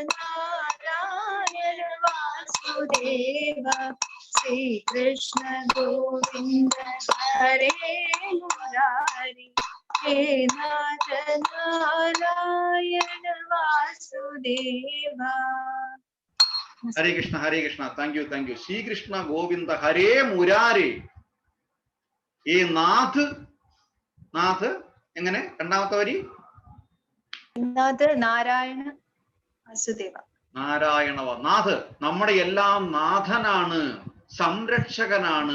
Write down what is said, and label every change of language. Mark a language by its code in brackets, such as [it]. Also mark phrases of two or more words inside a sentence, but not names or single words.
[sa] नारायण वासुदेव श्री कृष्ण गोविंद हरे मुरारी हे नाथ नारायण वासुदेव. ഹരേ കൃഷ്ണ. ഹരേ കൃഷ്ണ. [en] Thank you. [sa] ശ്രീകൃഷ്ണ ഗോവിന്ദ ഹരേ മുരാരി. [ml] ഈ നാഥ് എങ്ങനെ? രണ്ടാമത്തെ വരി [sa] നാഥ നാരായണ വാസുദേവ. നാരായണവ. [ml] നാഥ് നമ്മുടെ എല്ലാം നാഥനാണ്, സംരക്ഷകനാണ്.